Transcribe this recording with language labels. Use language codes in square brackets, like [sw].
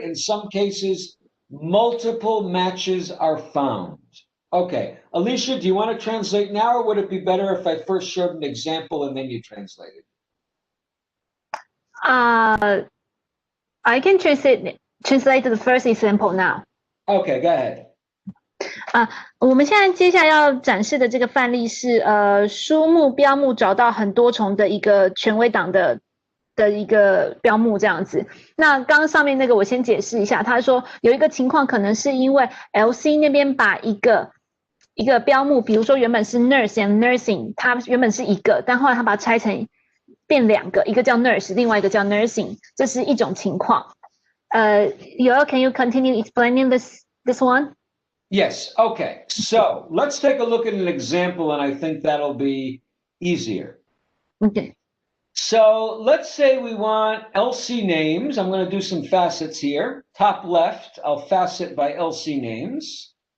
[en] In some cases, multiple matches are found. Okay, Alicia, do you want to translate now, or would it be better if I first showed an example and then you translated? I can translate the first example now. Okay, go ahead. [zh] 我们现在接下来要展示的这个范例是书目标目找到很多重的一个权威档的一个标目这样子。那刚刚上面那个我先解释一下，他说有一个情况可能是因为 LC 那边把一个标目，比如说原本是 nurse and nursing， 它原本是一个，但后来他把它拆成变2个，一个叫 nurse， 另外一个叫 nursing， 这是一种情况。 [en] Yoel, can you continue explaining this one? Yes, okay. So let's take a look at an example, and I think that'll be easier. Okay. So let's say we want LC names. I'm going to do some facets here. Top left, I'll facet by LC names.